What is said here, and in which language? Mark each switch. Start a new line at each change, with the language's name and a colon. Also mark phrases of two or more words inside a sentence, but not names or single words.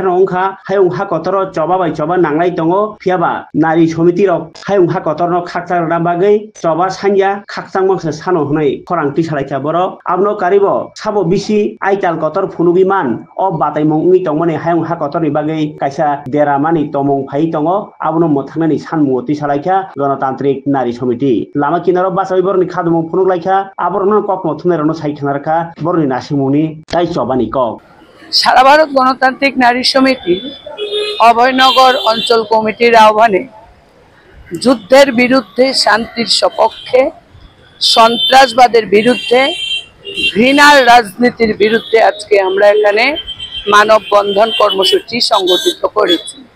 Kok Borok: नंखा हायुं हा कतर चबा बाय चबा नांलाय दंगो फियाबा नारी समिति रक हायुं हा कतर न खाकसार बागै चबा सान्या खाकसां मांसे सानो हनै खरांथि सालायखा बर आबनो कारिबो साबो बिसि आइताल कतर फुनुबिमान अब बाताय मंगनि तंमने हायुं हा कतरनि बागै कायसा देरामानि तमं फाइ दंगो आबनो मोथांनानि सानमुति सालायखा गणतांत्रिक नारी समिति लामा किनारो बासाबि बरनि खादुमो फुनुगलायखा आबरनो ककमो थुनेरनो साइथानारखा बरनि नासिमुनि ताइ चबानि कक
Bangla: সারা ভারত গণতান্ত্রিক নারী সমিতি অভয়নগর অঞ্চল কমিটির আহ্বানে যুদ্ধের বিরুদ্ধে শান্তির সপক্ষে সন্ত্রাসবাদের বিরুদ্ধে ঘৃণার রাজনীতির বিরুদ্ধে আজকে আমরা এখানে মানববন্ধন কর্মসূচি সংগঠিত করেছি।